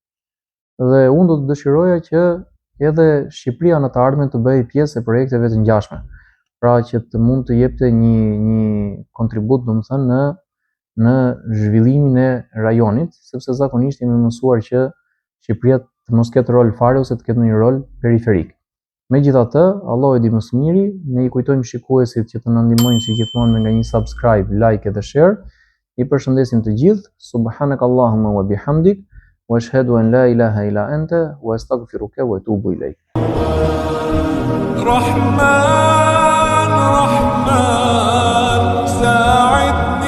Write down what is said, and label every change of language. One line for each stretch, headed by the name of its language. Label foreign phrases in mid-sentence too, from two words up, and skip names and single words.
Albanian: Dhe unë do të dëshiroja që edhe Shqipëria në të ardhmen të bëjë pjesë e projekteve të ngjashme, pra që të mund të jepte një kontribut domethënë në zhvillimin e rajonit, sepse zakonisht jemi mësuar që Shqipëria të mos ketë rol fare ose të ketë një rol periferik. Megjithatë, Allahu e di më së miri, ne i kujtojmë shikuesit që të na ndihmojnë si gjithmonë nga një subscribe, like dhe share. I përshëndesim të gjithë.
Arabic: سبحانك اللهم وبحمدك وأشهد أن لا إله إلا أنت وأستغفرك وأتوب إليك. رحمن ساعد